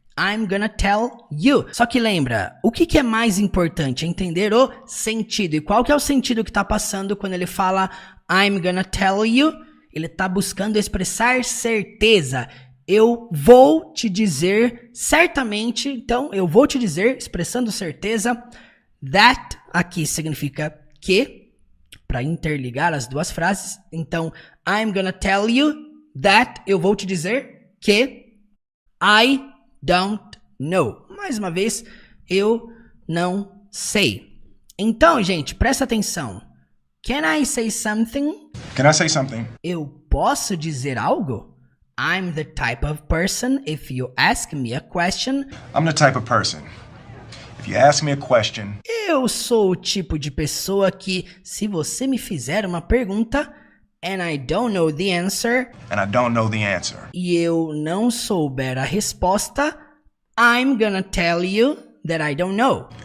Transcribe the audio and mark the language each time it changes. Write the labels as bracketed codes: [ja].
[pt] I'm gonna tell you. Só que lembra, o que é mais importante? É entender o sentido. E qual que é o sentido que está passando quando ele fala I'm gonna tell you? Ele está buscando expressar certeza. Eu vou te dizer certamente. Então, eu vou te dizer, expressando certeza. That aqui significa que, para interligar as duas frases. Então, I'm gonna tell you that, eu vou te dizer que I don't know. Mais uma vez, eu não sei. Então, gente, presta atenção. [en] Can I say something? Can I say something? [pt] Eu posso dizer algo? [en] I'm the type of person, if you ask me a question. I'm the type of person. If you ask me a question. [pt] Eu sou o tipo de pessoa que, se você me fizer uma pergunta, and I don't know the answer, e eu não souber a resposta, I'm gonna tell you that I don't know.